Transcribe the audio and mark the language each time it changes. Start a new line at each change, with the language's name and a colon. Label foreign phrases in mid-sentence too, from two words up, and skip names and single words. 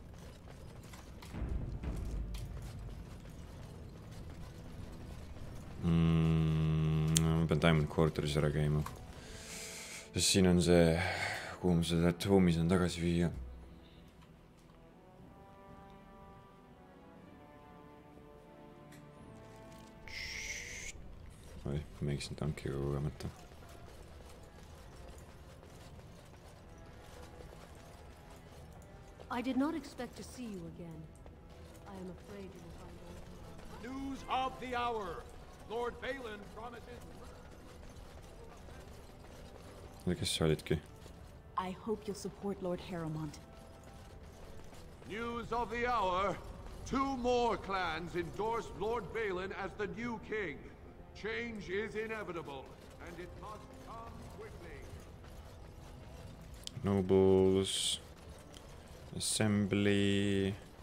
Estonian: Ma pean Diamond Quarteris ära käima. Sest siin on see, kuhu ma seda home'is on tagasi viia. Oi, mängisin tankiga kogemata.
English: I did not expect to see you again. I am afraid you will find out. News of the hour. Lord Balin promises...
Estonian: Kes sa olidki?
English: I hope you'll support Lord Harrowmont. News of the hour. 2 more clans endorse Lord Balin as the new king. Change is inevitable, and it must come quickly. Nobles. Assembly.